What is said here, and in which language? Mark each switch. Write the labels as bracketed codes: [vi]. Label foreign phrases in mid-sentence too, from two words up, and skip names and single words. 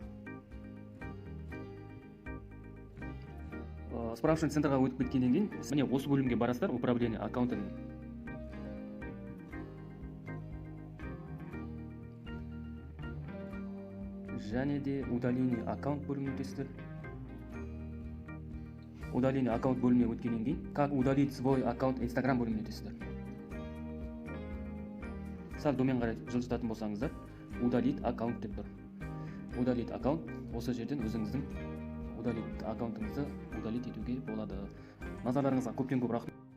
[kk] Справочный центрға өтіп кеткеннен кейін міне осы бөлімге барасыздар. [ru] Управление аккаунтын. [kk] Және де [ru] удаление аккаунт [kk] бөліміне өтесіздер. [ru] Удаление аккаунт [kk] бөліміне өткеннен кейін [ru] как удалить свой аккаунт Instagram [kk] бөліміне өтесіздер. Сәл домен қарай жылжытатын болсаңыздар, [ru] удалить аккаунт [kk] деп тұр. [ru] Удалить аккаунт, [kk] осы жерден өзіңіздің удалить аккаунтыңызды удалить етуге болады. Назарларыңызға көптен көп рахмет.